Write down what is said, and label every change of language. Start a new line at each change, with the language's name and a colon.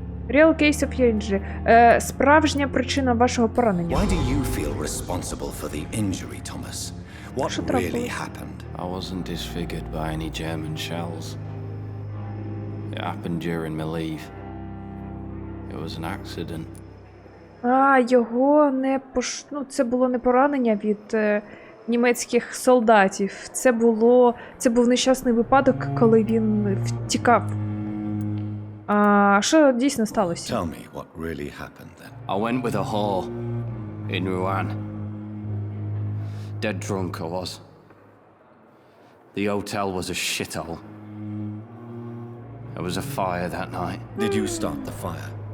English: Real case of your injury.
Ukrainian: Справжня причина вашого поранення.
English: Why do you feel responsible for the injury, Thomas? What really happened? I wasn't disfigured by any German shells. It happened during my leave. It was an accident.
Ukrainian: Його не це було не поранення від німецьких солдатів. Це був нещасний випадок, коли він втікав. Що дійсно сталося?
English: Tell me what really happened then. I went with a whore in Rouen. Dead drunk I was. The hotel was a shithole. There was a fire that night. Did you start the fire?